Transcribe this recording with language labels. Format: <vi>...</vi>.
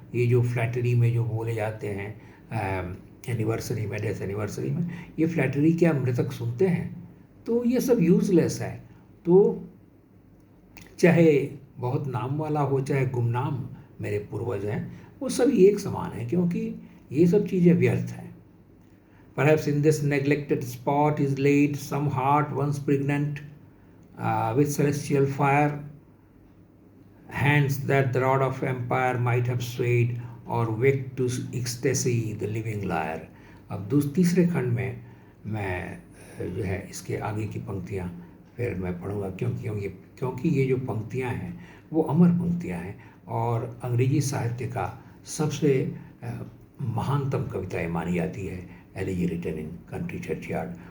<hi>ये जो फ्लैटरी में जो बोले जाते हैं एनिवर्सरी में, डेथ एनिवर्सरी में, ये फ्लैटरी क्या मृतक सुनते हैं? तो ये सब यूज़लेस है। तो चाहे बहुत नाम वाला हो, चाहे गुमनाम मेरे पूर्वज हैं, वो सभी एक समान हैं, क्योंकि ये सब चीज़ें व्यर्थ हैं।</hi> <en>Perhaps in this neglected spot is laid some heart once pregnant with celestial fire, hands that the rod of empire might have swayed, or wake to ecstasy the living lyre.</en> <hi>अब तीसरे खंड में मैं जो है इसके आगे की पंक्तियाँ फिर मैं पढ़ूँगा, क्योंकि ये जो पंक्तियाँ हैं वो अमर पंक्तियाँ हैं और अंग्रेजी साहित्य का सबसे महानतम कविता मानी जाती है, elegy written in country churchyard.</hi>